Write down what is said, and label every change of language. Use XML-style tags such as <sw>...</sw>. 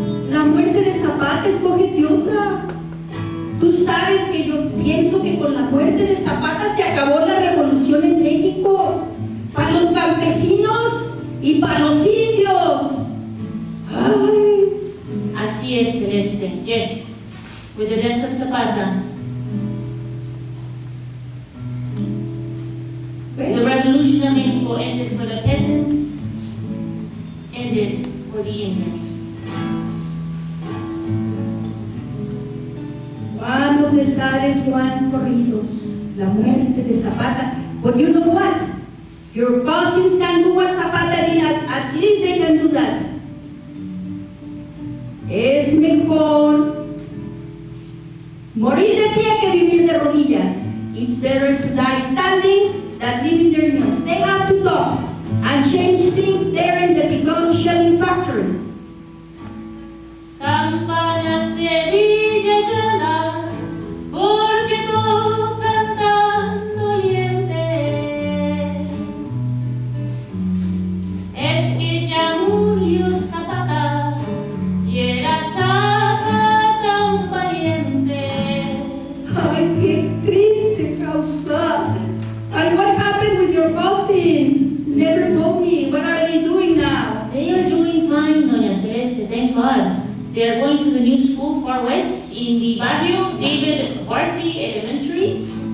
<es>La muerte de Zapata, escógete otra. Tú sabes que yo pienso que con la muerte de Zapata se acabó la revolución en México. Para los campesinos y para los indios. ¡Ay! Así es, Celeste.</es> <en>Yes. With the death of Zapata, the revolution of Mexico ended for the peasants, ended for the Indians. Juan of the Sales, Juan Corridos,</en> <es>la muerte de Zapata.</es> <en>But you know what? Your cousins can do what Zapata did, at least they can do that.</en> <es>Es mejor morir de pie que vivir de rodillas.</es> <en>It's better to die standing than living their knees. They have to talk and change things there in the pecan shelling factories.</en> <es>Campanas de Villa Llana, porque tocan tan dolientes. Es que ya murió Zapata y era Zapata un pariente. Ay, qué triste causa.</es> <en>And what happened with your cousin? Never told me. What are they doing now? They are doing fine, Doña Celeste, thank God. They are going to the new school far west in the barrio, David Barkley Elementary.</en>